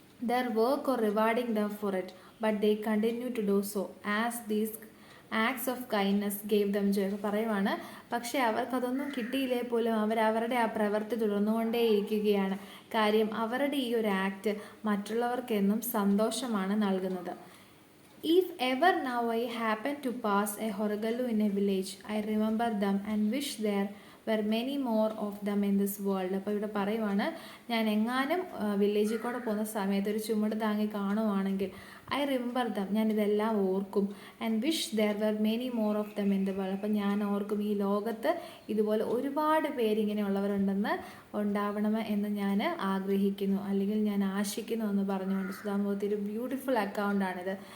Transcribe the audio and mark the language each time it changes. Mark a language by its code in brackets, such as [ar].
[en] Their work or rewarding them for it but they continue to do so as these acts of kindness gave them joy. [ml] പറയുവാണ്, പക്ഷേ അവർക്കതൊന്നും കിട്ടിയില്ലേ പോലും അവരവരുടെ ആ പ്രവൃത്തി തുടർന്നുകൊണ്ടേയിരിക്കുകയാണ്. കാര്യം അവരുടെ ഈ ഒരു ആക്ട് മറ്റുള്ളവർക്കെന്നും സന്തോഷമാണ് നൽകുന്നത്. [en] If ever now I happen to pass a Horegallu in a village, I remember them and wish there were many more of them in this world. [ml] അപ്പോൾ ഇവിടെ പറയുവാണ്, ഞാൻ എങ്ങാനും വില്ലേജിൽ കൂടെ പോകുന്ന സമയത്ത് ഒരു ചുമട് താങ്ങി കാണുവാണെങ്കിൽ [en] I remember them, [ml] ഞാനിതെല്ലാം ഓർക്കും. [en] And wish there were many more of them in the world. [ml] അപ്പം ഞാൻ ഓർക്കും ഈ ലോകത്ത് ഇതുപോലെ ഒരുപാട് പേരിങ്ങനെയുള്ളവരുണ്ടെന്ന് ഉണ്ടാവണം എന്ന് ഞാൻ ആഗ്രഹിക്കുന്നു, അല്ലെങ്കിൽ ഞാൻ ആശിക്കുന്നു എന്ന് പറഞ്ഞുകൊണ്ട് സുധാമൂർത്തി ഒരു ബ്യൂട്ടിഫുൾ അക്കൗണ്ടാണിത്.